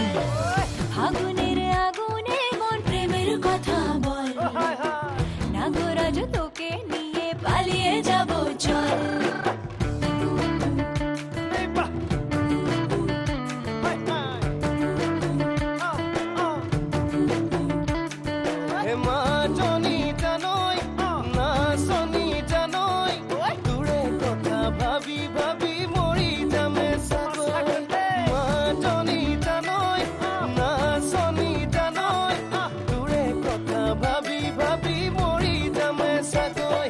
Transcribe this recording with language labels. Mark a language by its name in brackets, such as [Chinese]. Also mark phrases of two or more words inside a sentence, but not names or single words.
[Bangla] আগুনের আগুনে মন প্রেমের কথা বল, হাই হাই নাগরাজ তোকে নিয়ে পালিয়ে যাব চল। [Assamese] এই বাহ হাই হাই হে মা জনি জানই না শনি জানই, দূৰে কথা ভাবি ভাবি মৰি যামে চাগৈ। মা জনি জানই না শনি জানই, দূৰে কথা ভাবি ভাবি মৰি যামে চাগৈ।